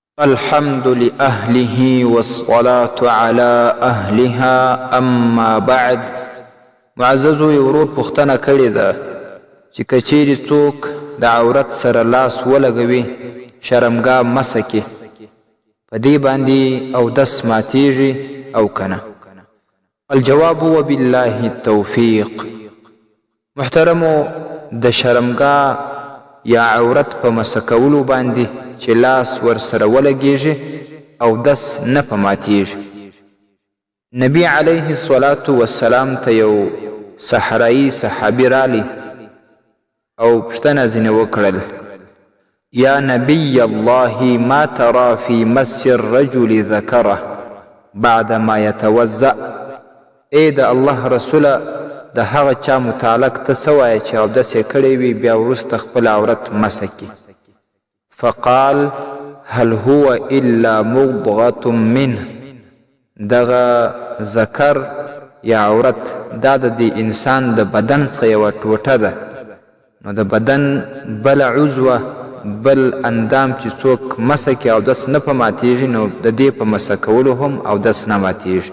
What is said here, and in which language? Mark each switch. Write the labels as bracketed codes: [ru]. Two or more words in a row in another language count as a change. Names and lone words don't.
[ar] الحمد لأهله والصلاة على أهلها أما بعد. [ps] معززو ورور پختنه کړې ده چې که چیرې څوک د عورت سره لاس ولګوي شرمګا مسه کې په دې باندې اودس ماتیږي او کنه؟ [ar] الجواب وبالله التوفیق. [ps] محترمو، د شرمګا یا عورت په مسه کولو باندې چې لاس ورسره ولګیږي اودس نه په ماتیږي. [ar] نبی علیه الصلاة والسلام [ps] ته یو صحرایي صحابي رالی او پوښتنه ځینې وکړل: [ar] یا نبی الله ما ترى في مس الرجل ذکره بعد ما يتوضأ؟ [ps] ای د الله رسوله، د هغه چا متعلق ته څه وایې چې اودس یې کړی وي بیا وروسته خپل عورت مسه کړي؟ [ar] فقال هل هو الا مضغة منه. [ps] دغه ذکر یا عورت دا د دې انسان د بدن څخه یوه ټوټه ده، نو د بدن بل عضوه بل اندام چې څوک مسه کړي اودس نه په ماتیږي، نو د دې په مسه کولو هم اودس نه ماتیږي.